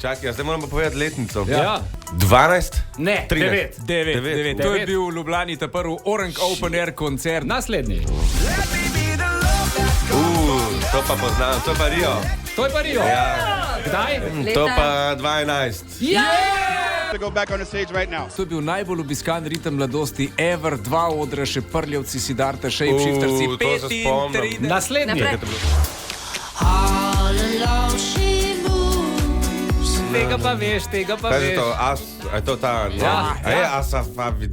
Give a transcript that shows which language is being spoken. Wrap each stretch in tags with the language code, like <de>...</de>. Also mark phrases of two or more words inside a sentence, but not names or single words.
<sl>Čakaj, zdaj moram pa povedati letnico. Ja. 12? Ne, 13. 9. To je bil v Ljubljani ta prvi Orange Open Air koncert. Naslednji. To pa poznam, to je pa Rio. To je pa Rio. Ja. Kdaj? To pa 2011.</sl> <en>To go back on the stage right now.</en> <sl>To je bil najbolj obiskan ritem mladosti ever, 2 odra, še Prljavci, Siddharta, Shapeshiftersi, To se spomnim. 35. Naslednji. Tega pa veš, tega pa Kaj je veš. to? Je to ta? Ja. A je Asafavid?</sl>